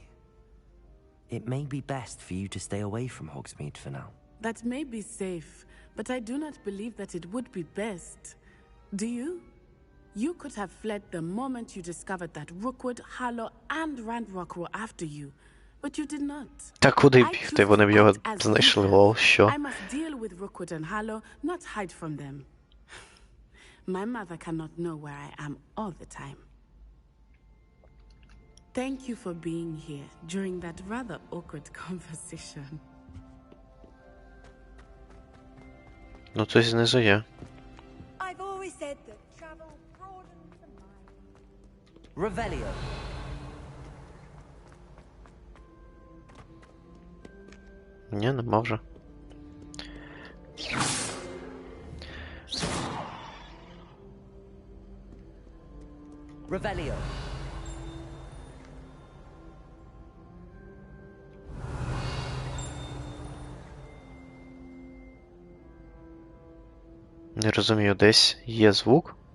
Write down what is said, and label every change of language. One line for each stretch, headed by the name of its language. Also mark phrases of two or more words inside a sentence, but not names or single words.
English: It may be best for you to stay away from Hogsmeade for now. That may be safe, but I do not believe that it would be best. Do you? You could have fled the moment you discovered that Rookwood, Harlow, and Randrock were after you, but you did not.
Ukrainian: Та куди бігти? Вони б його знайшли, лол, що?
English: I must deal with Rookwood and Harlow, not hide from them. My mother cannot know where I am all the time. Thank you for being here during that rather awkward conversation.
Ukrainian: Ну, це знизу є.
English: I've always said that travel broadens the mind. Revelio.
Ukrainian: Ні, нема вже.
English: Revelio.
Ukrainian: Не розумію, десь є звук.